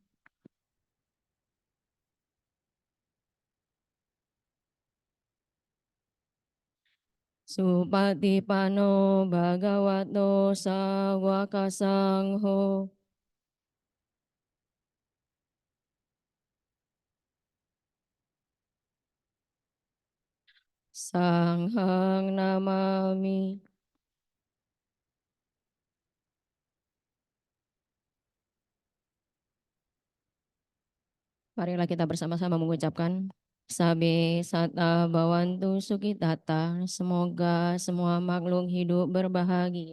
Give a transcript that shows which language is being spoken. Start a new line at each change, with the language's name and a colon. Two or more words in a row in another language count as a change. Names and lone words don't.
Pali: Supatipano Bhagavato Sawaka Sangho. Sanghang namami.
Indonesian: Marilah kita bersama-sama mengucapkan
Pali: Sabe Sata Bawantu Sukitata.
Indonesian: Semoga semua makhluk hidup berbahagia.